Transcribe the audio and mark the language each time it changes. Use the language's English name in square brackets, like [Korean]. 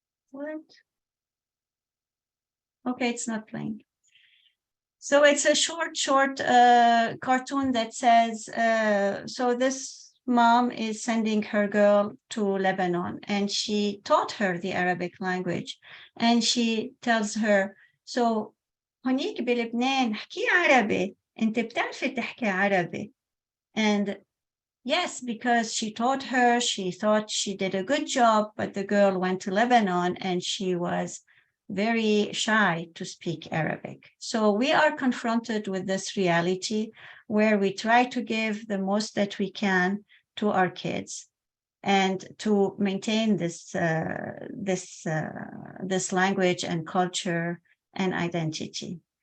[English] What? Okay, it's not playing. So it's a short cartoon that says, so this mom is sending her girl to Lebanon, and she taught her the Arabic language. And she tells her, so [Arabic] هونيك بلبنان احكي عربي، انت بتعرفي تحكي عربي. [English] And yes, because she taught her, she thought she did a good job, but the girl went to Lebanon and she was very shy to speak Arabic. So we are confronted with this reality where we try to give the most that we can to our kids and to maintain this language and culture and identity.